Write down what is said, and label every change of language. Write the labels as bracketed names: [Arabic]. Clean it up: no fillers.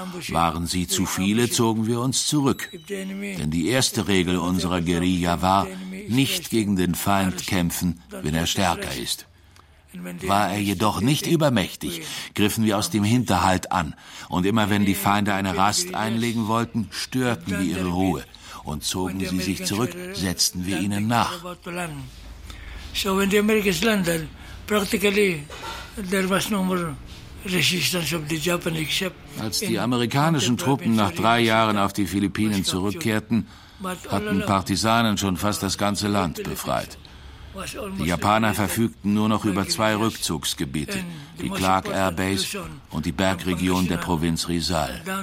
[German] Waren sie zu viele, zogen wir uns zurück. Denn die erste Regel unserer Guerilla war, nicht gegen den Feind kämpfen, wenn er stärker ist. War er jedoch nicht übermächtig, griffen wir aus dem Hinterhalt an. Und immer wenn die Feinde eine Rast einlegen wollten, störten wir ihre Ruhe. Und zogen sie sich zurück, setzten wir ihnen nach. [English] So when the Americans landed, practically there was no more resistance of the Japanese ship. [German] Als die amerikanischen Truppen nach 3 Jahren auf die Philippinen zurückkehrten, hatten Partisanen schon fast das ganze Land befreit. Die Japaner verfügten nur noch über 2 Rückzugsgebiete, die Clark Air Base und die Bergregion der Provinz Rizal.